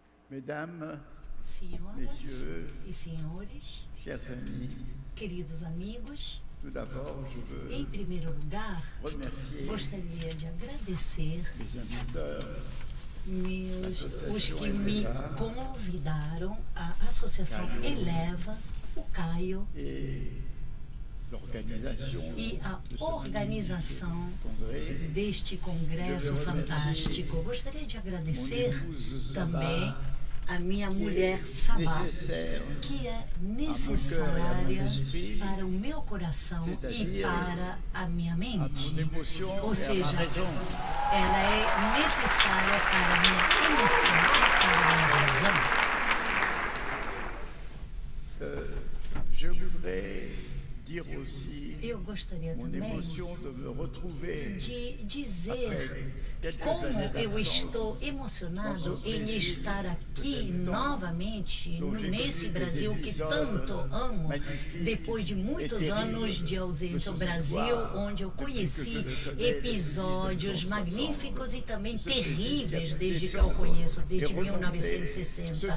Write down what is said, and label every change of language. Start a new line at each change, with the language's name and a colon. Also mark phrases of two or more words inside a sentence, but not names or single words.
French: Mesdames,
Portuguese: Senhoras
French: Messieurs,
Portuguese: e senhores,
French: chers amis,
Portuguese: queridos amigos,
French: tout d'abord, je
Portuguese: em
French: veux
Portuguese: primeiro lugar,
French: remercier
Portuguese: gostaria de agradecer
French: les inviteurs,
Portuguese: os que me convidaram, a Associação Eleva, o Caio
French: et l'organisation
Portuguese: e a
French: de ce
Portuguese: organização
French: magnifique congrès.
Portuguese: deste congresso fantástico. Gostaria de agradecer também a minha mulher Sabá, que é necessária para o meu coração e para a minha mente. Ou seja, ela é necessária para a minha emoção e para a minha razão.
French: Je voudrais dire aussi
Portuguese: Eu gostaria
French: mon
Portuguese: também
French: émotion de me retrouver
Portuguese: de dizer
French: quelques
Portuguese: como
French: années
Portuguese: eu
French: d'absence
Portuguese: estou emocionado em estar aqui novamente nesse Brasil que tanto amo, depois de muitos anos de ausência. O Brasil onde eu conheci episódios magníficos e também terríveis desde que eu conheço, desde 1960.